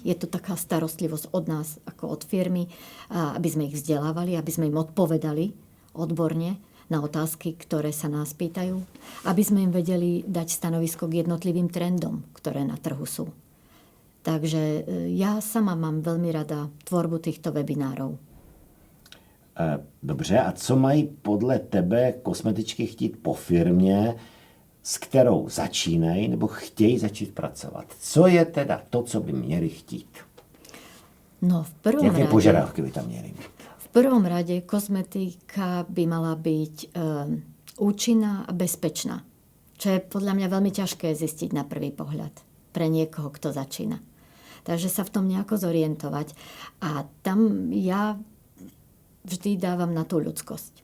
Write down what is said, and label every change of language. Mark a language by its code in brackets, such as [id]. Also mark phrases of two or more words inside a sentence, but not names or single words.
[sk] Je to taká starostlivosť od nás, ako od firmy, aby sme ich vzdelávali, aby sme im odpovedali odborne na otázky, ktoré sa nás pýtajú, aby sme im vedeli dať stanovisko k jednotlivým trendom, ktoré na trhu sú. Takže ja sama mám veľmi rada tvorbu týchto webinárov. [cs] Dobře, a co mají podle tebe kosmetičky chtít po firmě, s kterou začínají nebo chtějí začít pracovat? Co je teda to, co by měli chtít? [sk] No, v prvom [cs] Jaké [sk] rade... [cs] požiadavky by tam měly mít? [sk] V prvom rade kozmetika by mala byť účinná a bezpečná. Čo je podľa mňa veľmi ťažké zistiť na prvý pohľad pre niekoho, kto začína. Takže sa v tom nejako zorientovať. A tam ja vždy dávam na tú ľudskosť.